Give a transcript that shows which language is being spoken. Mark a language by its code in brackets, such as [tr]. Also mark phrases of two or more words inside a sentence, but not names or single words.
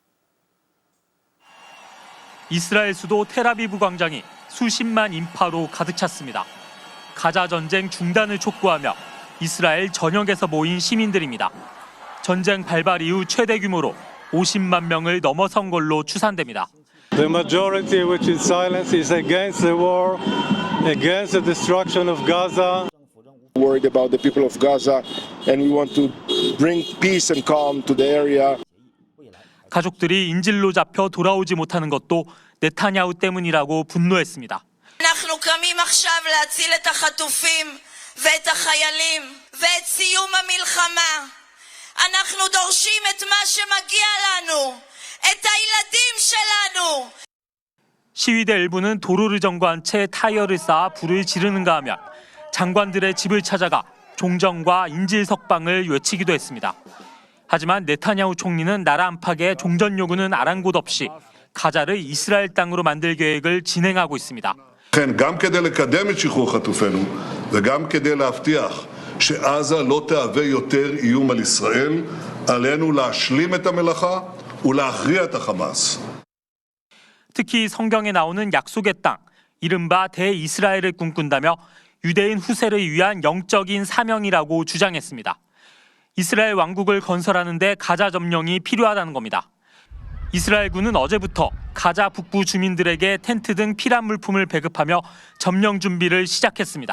[ko] 이스라엘 수도 텔아비브 광장이 수십만 인파로 가득 찼습니다. 가자 전쟁 중단을 촉구하며 이스라엘 전역에서 모인 시민들입니다. 전쟁 발발 이후 최대 규모로 50만 명을 넘어선 걸로 추산됩니다. [en] The majority which is silent is against the war, against the destruction of Gaza. Worried about the people of Gaza and we want to bring peace and calm to the area. [ko] 가족들이 인질로 잡혀 돌아오지 못하는 것도 네타냐후 때문이라고 분노했습니다. [he] אנחנו קמים עכשיו להציל את החטופים ואת החיילים ואת סיום המלחמה. אנחנו דורשים את מה שמגיע לנו, את הילדים שלנו. [ko] 시위대 일부는 도로를 점거한 채 타이어를 쌓아 불을 지르는가 하면 장관들의 집을 찾아가 종전과 인질 석방을 외치기도 했습니다. 하지만 네타냐후 총리는 나라 안팎의 종전 요구는 아랑곳 없이 가자를 이스라엘 땅으로 만들 계획을 진행하고 있습니다. [he] לכן גם כדי לקדם את שחרור חטופינו וגם כדי להבטיח שעזה לא תהווה יותר איום על ישראל, עלינו להשלים את המלאכה ולהכריע את החמאס. [ko] 특히 성경에 나오는 약속의 땅, 이른바 대이스라엘을 꿈꾼다며 유대인 후세를 위한 영적인 사명이라고 주장했습니다. 이스라엘 왕국을 건설하는 데 가자 점령이 필요하다는 겁니다. 이스라엘군은 어제부터 가자 북부 주민들에게 텐트 등 필요한 물품을 배급하며 점령 준비를 시작했습니다.